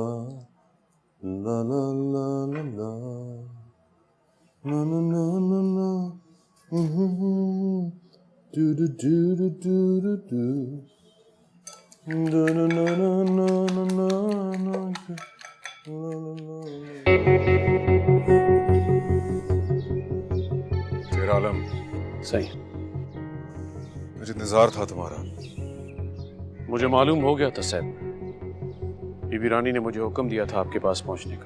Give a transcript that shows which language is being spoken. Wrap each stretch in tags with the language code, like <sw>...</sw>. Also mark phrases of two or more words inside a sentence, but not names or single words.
<hi>La la la la la. Na na na na na. Do do do do do do do. Do na na na na na na na. La la la. शेर आलम, सही, मुझे इंतजार था तुम्हारा। मुझे मालूम हो गया था साहब। बीबी रानी ने मुझे हुक्म दिया था आपके पास पहुंचने का।</hi>